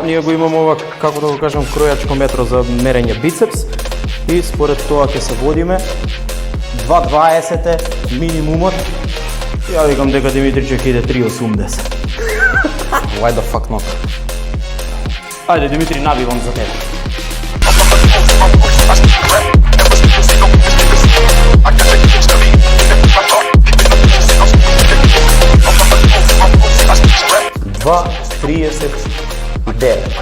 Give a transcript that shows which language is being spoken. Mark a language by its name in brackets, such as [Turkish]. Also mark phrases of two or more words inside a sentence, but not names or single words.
[Macedonian] Ние го имаме ова, како да го кажам, кројачко метро за мерење бицепс. И според тоа ќе се водиме. 2.20 е минимумот. Ја викам дека Димитриче ќе иде 3.80. [English] Why the fuck not? [Macedonian] Ајде, Димитри, набивам за тебе. 2.39.